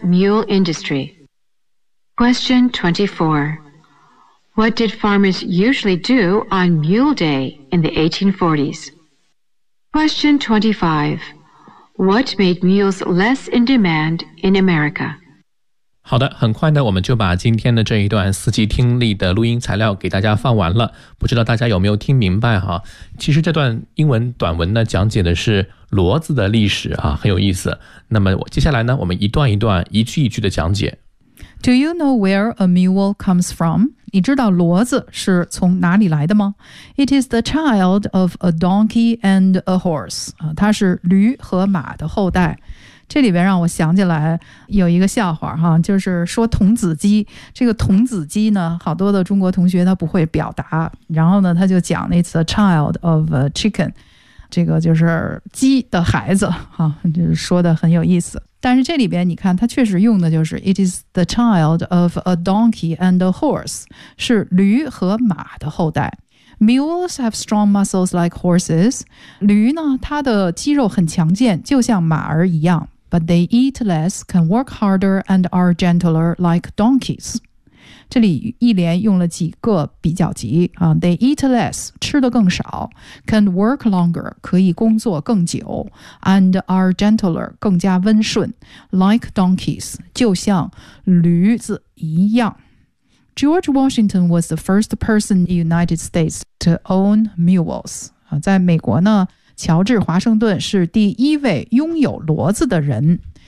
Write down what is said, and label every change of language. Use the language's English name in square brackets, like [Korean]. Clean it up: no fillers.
[English] mule industry? Question 24. What did farmers usually do on Mule Day in the 1840s? Question 25. What made mules less in demand in America? [Chinese] 好的，很快呢，我们就把今天的这一段四级听力的录音材料给大家放完了。不知道大家有没有听明白哈？其实这段英文短文呢，讲解的是骡子的历史啊，很有意思。那么接下来呢，我们一段一段、一句一句的讲解。 [English] Do you know where a mule comes from? [Chinese] 你知道骡子是从哪里来的吗 [English] ？It is the child of a donkey and a horse. [Chinese] 它是驴和马的后代。这里边让我想起来有一个笑话哈，就是说童子鸡，这个童子鸡呢，好多的中国同学他不会表达，然后呢他就讲那次 [English] a child of a chicken， [Chinese] 这个就是鸡的孩子哈，就是说的很有意思。但是这里边你看他确实用的就是 [English] it is the child of a donkey and a horse， [Chinese] 是驴和马的后代。 [English] Mules have strong muscles like horses. [Chinese] 驴呢，它的肌肉很强健，就像马儿一样。 [English] But they eat less, can work harder, and are gentler like donkeys. [Chinese] 这里一连用了几个比较级、 [English] They eat less, [Chinese] 吃得更少。 [English] Can work longer, [Chinese] 可以工作更久。 [English] And are gentler, [Chinese] 更加温顺。 [English] Like donkeys, [Chinese] 就像驴子一样。 [English] George Washington was the first person in the United States to own mules. [Chinese] 在美国呢，乔治华盛顿是第一位拥有骡子的人。